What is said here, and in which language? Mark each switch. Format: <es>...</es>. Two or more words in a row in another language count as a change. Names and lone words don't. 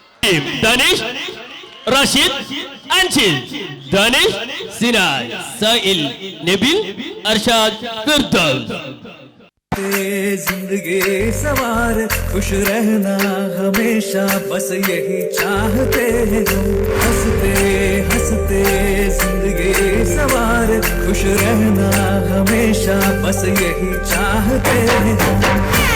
<en>team, Danish, Rashid, Anshil, Danish, Sinai, Sahil, Nabil, Arshad, Firdaus.</en> <hi>जिंदगी सवार खुश रहना हमेशा बस यही चाहते हैं हम हंसते हंसते जिंदगी सवार खुश रहना हमेशा बस यही चाहते हैं हम</hi>